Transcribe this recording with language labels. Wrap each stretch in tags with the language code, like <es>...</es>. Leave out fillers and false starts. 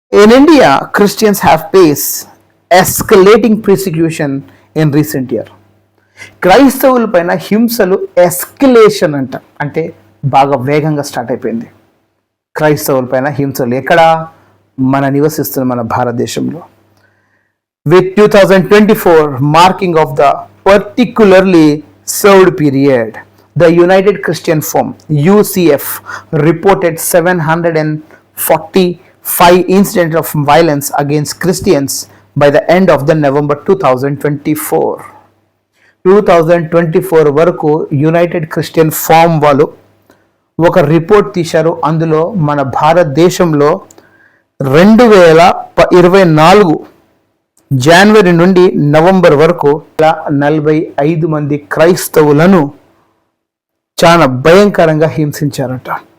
<en>In India, Christians have faced escalating persecution in recent year.</en> <te>క్రైస్తవుల పైన హింసలు escalation అంటే బాగా వేగంగా స్టార్ట్ అయిపోయింది. క్రైస్తవుల పైన హింసలు ఎక్కడ? మన నివసిస్తున్న మన భారతదేశంలో.</te> <en>With 2024 marking of the particularly served period, the United Christian Forum UCF reported 745 incidents of violence against Christians by the end of the November 2024.</en> <te>2024 వరకు యునైటెడ్ క్రిస్టియన్ ఫోరం వాళ్ళు ఒక రిపోర్ట్ తీశారు. అందులో మన భారతదేశంలో 2024 జనవరి నుండి నవంబర్ వరకు 45 మంది క్రైస్తవులను చాలా భయంకరంగా హింసించారట.</te>